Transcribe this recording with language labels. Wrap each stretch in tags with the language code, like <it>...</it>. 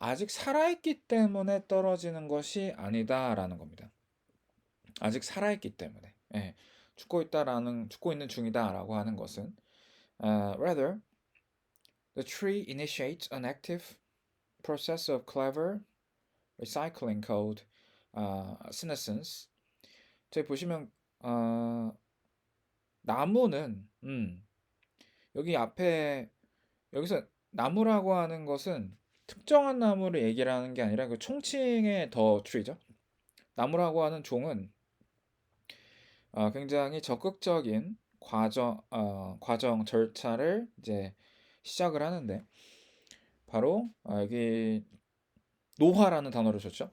<ko>아직 살아있기 때문에 떨어지는 것이 아니다라는 겁니다. 아직 살아있기 때문에. 예, 죽고 있는 중이다라고 하는 것은</ko> <en>rather the tree initiates an active process of clever recycling code senescence.</en> <ko>저기 보시면 나무는 여기 앞에 여기서 나무라고 하는 것은 특정한 나무를 얘기를 하는 게 아니라 그 총칭의 더 트리죠. 나무라고 하는 종은 굉장히 적극적인 과정 절차를 이제 시작을 하는데 바로 여기 노화라는 단어를 줬죠.</ko>